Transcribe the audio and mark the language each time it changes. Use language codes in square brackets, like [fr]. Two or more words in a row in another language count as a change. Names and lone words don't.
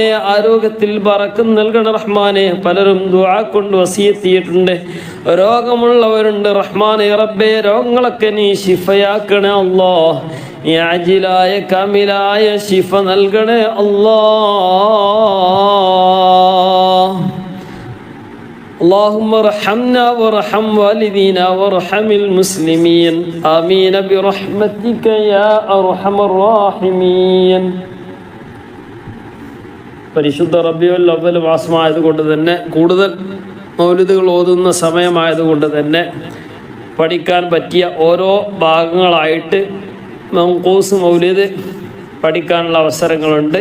[ml] ആരോഗ്യത്തിൽ ബറക്കത്ത് നൽകണ റഹ്മാനെ. പലരും ദുആ കൊണ്ട് വസിയത്ത് ചെയ്തിട്ടുണ്ട്. രോഗമുള്ളവരുണ്ട് റഹ്മാനെ. റബ്ബേ, രോഗങ്ങളൊക്കെ നീ ശിഫയാക്കണേ അല്ലാഹ്. നീ അജിലായ കാമിലായ ശിഫ നൽകണേ അല്ലാഹ്. [ar] اللهم ارحمنا وارحم والدينا وارحم المسلمين آمين برحمتك يا أرحم الراحمين. [ml] പരിശുദ്ധ റബീഉൽ അവ്വൽ മാസമായതുകൊണ്ട് തന്നെ, കൂടുതൽ മൗലിദുകൾ ഓതുന്ന സമയമായതുകൊണ്ട് തന്നെ പഠിക്കാൻ പറ്റിയ ഓരോ ഭാഗങ്ങളായിട്ട് മൻഖൂസ് മൗലിദ് പഠിക്കാനുള്ള അവസരങ്ങളുണ്ട്.